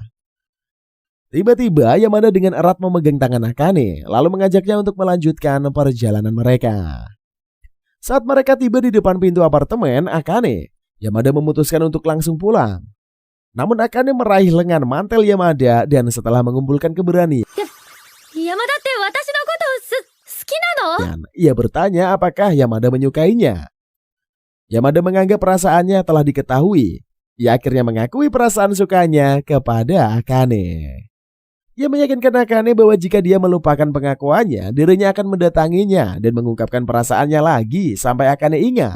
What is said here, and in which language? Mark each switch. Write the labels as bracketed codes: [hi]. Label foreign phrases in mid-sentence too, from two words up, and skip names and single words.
[id] Tiba-tiba Yamada dengan erat memegang tangan Akane, lalu mengajaknya untuk melanjutkan perjalanan mereka. Saat mereka tiba di depan pintu apartemen Akane, Yamada memutuskan untuk langsung pulang. Namun Akane meraih lengan mantel Yamada dan setelah mengumpulkan keberanian, [ja] 山田って私のこと好きなの? [id] dan ia bertanya apakah Yamada menyukainya. Yamada menganggap perasaannya telah diketahui. Ia akhirnya mengakui perasaan sukanya kepada Akane. Ia meyakinkan Akane bahwa jika dia melupakan pengakuannya, dirinya akan mendatanginya dan mengungkapkan perasaannya lagi sampai Akane ingat.